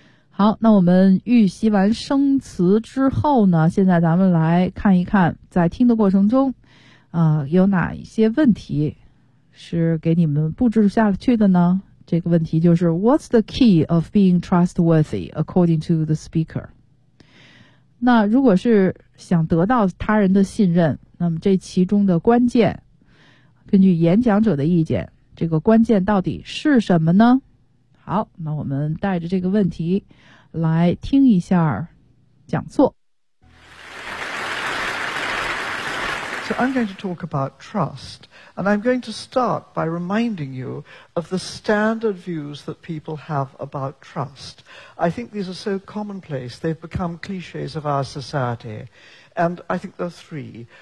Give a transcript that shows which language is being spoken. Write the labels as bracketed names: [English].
[Chinese] 好，那我们预习完生词之后呢，现在咱们来看一看在听的过程中有哪一些问题是给你们布置下去的呢？这个问题就是 [English] What's the key of being trustworthy according to the speaker? [Chinese] 那如果是想得到他人的信任，那么这其中的关键，根据演讲者的意见，这个关键到底是什么呢？好，那我们带着这个问题来听一下讲座。 [English] So I'm going to talk about trust, and I'm going to start by reminding you of the standard views that people have about trust. I think these are so commonplace, they've become clichés of our society, and I think there are three.